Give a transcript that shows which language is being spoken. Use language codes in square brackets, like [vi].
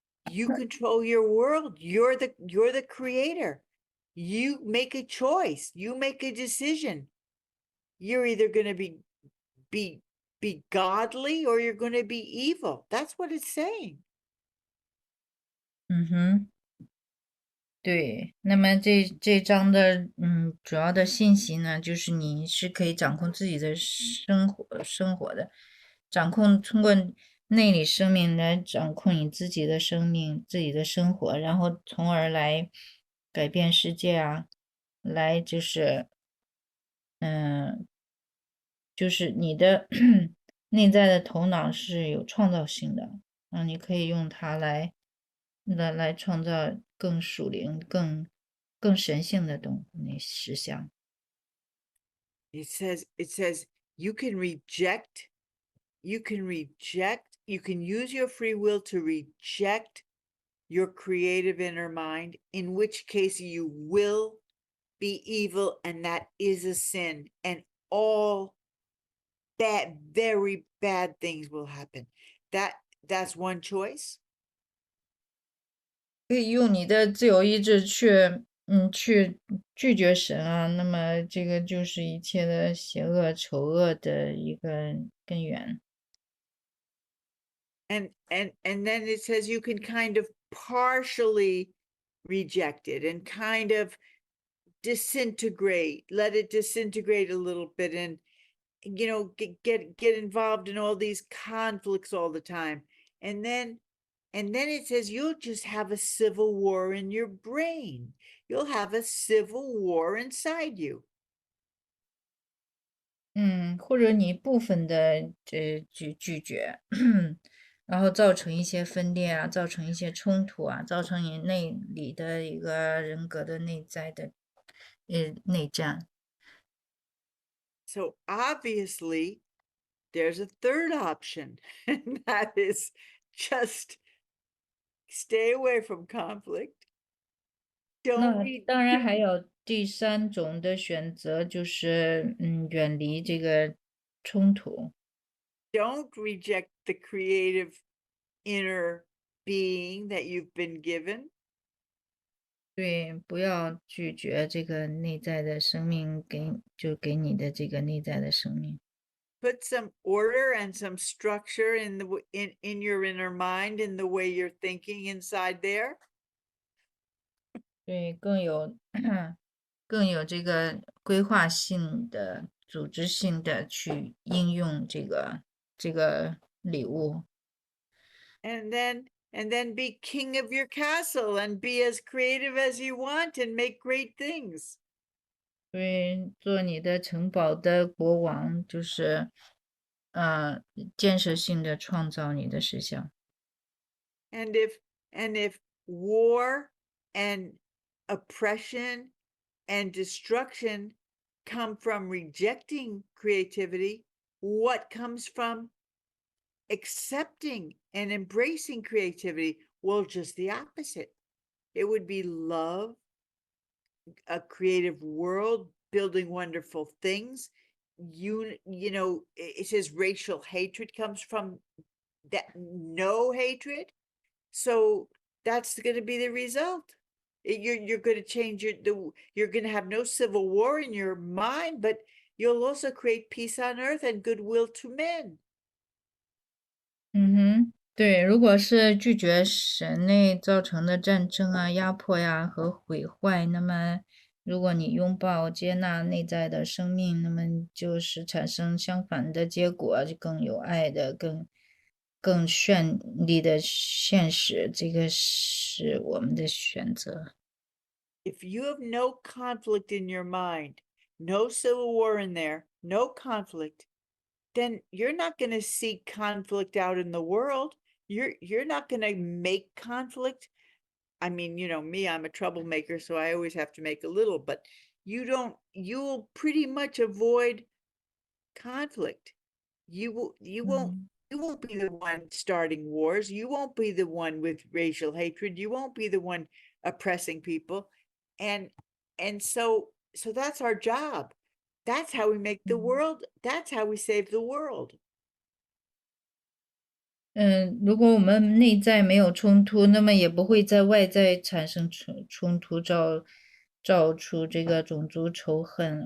[en] You control your world. You're the creator. You make a choice. You make a decision. You're either going to be godly, or you're going to be evil. That's what it's saying. [zh] 对，那么这章的主要的信息呢，就是你是可以掌控自己的生活的，通过内里生命来掌控你自己的生命、自己的生活，然后从而来改变世界啊，来就是你的内在的头脑是有创造性的，你可以用它来创造更属灵、更神性的实相。 [en] It says you can reject, you can use your free will to reject your creative inner mind, in which case you will be evil, and that is a sin, and all bad, very bad things will happen. That's one choice. [zh] 可以用你的自由意志去拒绝神啊，那么这个就是一切的邪恶、丑恶的一个根源。 [en] And then it says you can kind of partially reject it and kind of disintegrate, let it disintegrate a little bit, and get involved in all these conflicts all the time. And then And then it says you'll just have a civil war in your brain. You'll have a civil war inside you. [zh] 或者你部分的拒绝，然后造成一些分裂啊，造成一些冲突啊，造成你内里的一个人格的内在的内战。 [en] So obviously, there's a third option, and that is just stay away from conflict. Don't [zh] 那 [en] read, [zh] 当然还有第三种的选择，就是远离这个冲突。 [en] don't reject the creative inner being that you've been given. [zh] 对，不要拒绝这个内在的生命给你的这个内在的生命。 [en] Put some order and some structure in in your inner mind, in the way you're thinking inside there. [zh] 对，更有这个规划性的、组织性的去应用这个礼物。 [en] And then be king of your castle and be as creative as you want and make great things. [zh] 对，做你的城堡的国王，就是建设性的创造你的实相。 [en] And if war and oppression and destruction come from rejecting creativity, what comes from accepting and embracing creativity? Well, just the opposite. It would be love, a creative world, building wonderful things. You know, it says racial hatred comes from that, no hatred. So that's going to be the result. You're going to change you're going to have no civil war in your mind, but you'll also create peace on earth and goodwill to men. [zh] 对，如果是拒绝神类造成的战争啊、压迫呀和毁坏，那么如果你拥抱接纳内在的生命，那么就是产生相反的结果，就更有爱的、更绚丽的现实。这个是我们的选择。 [en] If you have no conflict in your mind, no civil war in there, no conflict, then you're not going to see conflict out in the world. You're not going to make conflict. I mean, you know me, I'm a troublemaker, so I always have to make a little, but you'll pretty much avoid conflict. You won't be the one starting wars. You won't be the one with racial hatred. You won't be the one oppressing people. And so that's our job. That's how we make the world. That's how we save the world. [zh] 如果我们内在没有冲突，那么也不会在外在产生冲突，造出这个种族仇恨。